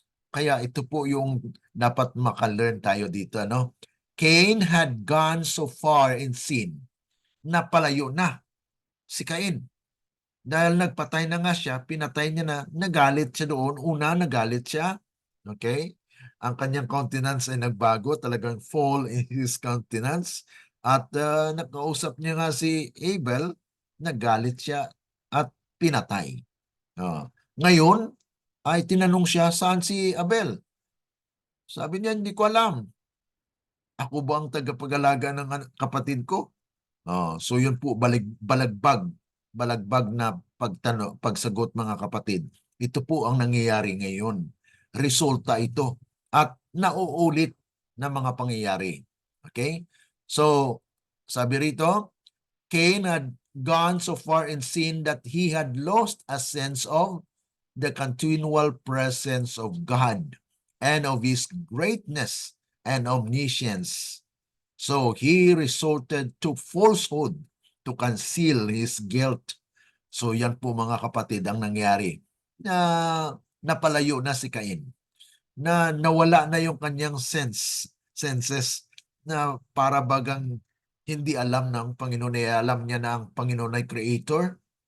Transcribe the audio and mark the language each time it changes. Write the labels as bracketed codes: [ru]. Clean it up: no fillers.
[tl] Kaya ito po yung dapat maka-learn tayo dito. [en] Cain had gone so far in sin [tl] na palayo na si Cain. Dahil nagpatay na nga siya, pinatay niya na, nagalit siya doon. Una, nagalit siya. Okay? Ang kanyang countenance ay nagbago, talagang [en] fall in his countenance. [tl] At nakausap niya nga si Abel, nagalit siya at pinatay. Ngayon, ay tinanong siya, saan si Abel? Sabi niya, hindi ko alam. Ako ba ang tagapag-alaga ng kapatid ko? So yun po, balagbag na pagsagot mga kapatid. Ito po ang nangyayari ngayon. Resulta ito at nauulit na mga pangyayari. Okay? [en] So, [tl] sabi rito, [en] Cain had gone so far in sin that he had lost a sense of the continual presence of God and of His greatness and omniscience. So he resorted to falsehood to conceal his guilt. [tl] So yan po mga kapatid ang nangyari na napalayo na si Cain. Na nawala na yung kanyang senses na para bagang hindi alam ng Panginoon alam niya na ang Panginoon ay creator.